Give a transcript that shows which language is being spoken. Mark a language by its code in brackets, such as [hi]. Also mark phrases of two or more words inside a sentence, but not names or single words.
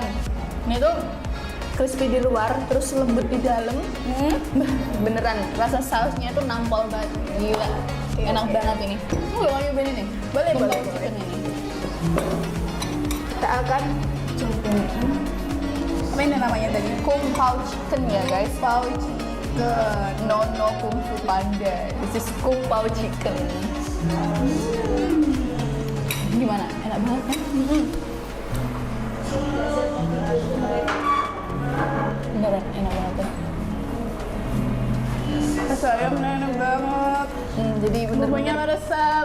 [id] Ini tuh crispy di luar, terus lembut di dalam. Beneran, rasa sausnya tuh nampol banget. Gila, enak banget ini. Mau nyobain ini? Boleh. Chicken ini. Kita akan cobain. Apa ini namanya tadi? Kung pao chicken ya guys. [en] Pao chicken. No kung fu panda. This is kung pao chicken. [id] Gimana? Enak banget kan? Beneran enak banget ya. Rasa ayamnya enak banget. Jadi bumbunya meresap.